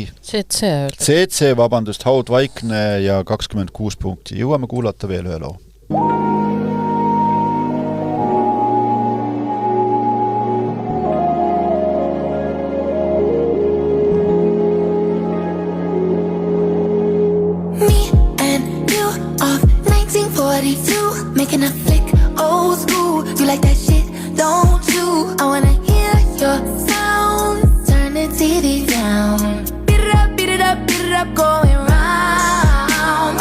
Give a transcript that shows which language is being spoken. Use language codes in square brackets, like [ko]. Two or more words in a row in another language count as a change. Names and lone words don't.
[et] CC, vabandust, Haud Vaikne ja 26 punkti. Jõuame kuulata veel ühe loo. [en] Me and you of 1942, making a flick, old school. You like that shit, don't you? I wanna hear your sound. Turn the TV down. Beat it up, going round.